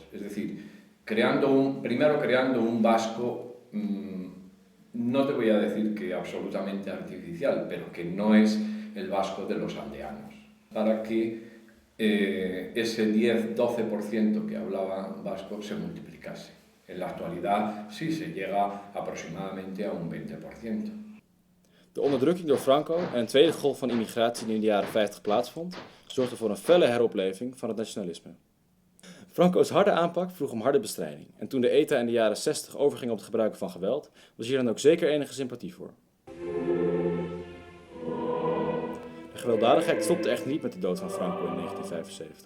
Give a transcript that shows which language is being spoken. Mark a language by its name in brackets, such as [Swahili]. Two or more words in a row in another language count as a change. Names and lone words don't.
[Spanish] Es decir, primero creando un vasco, no te voy a decir que absolutamente artificial, pero que no es el vasco de los aldeanos. Para que ese 10-12% que hablaba vasco se multiplicase. En la actualidad sí se llega aproximadamente a un 20%. [Dutch] De onderdrukking door Franco en een tweede golf van immigratie die in de jaren 50 plaatsvond, zorgde voor een felle heropleving van het nationalisme. Franco's harde aanpak vroeg om harde bestrijding en toen de ETA in de jaren 60 overging op het gebruiken van geweld, was hier dan ook zeker enige sympathie voor. De gewelddadigheid stopte echt niet met de dood van Franco in 1975.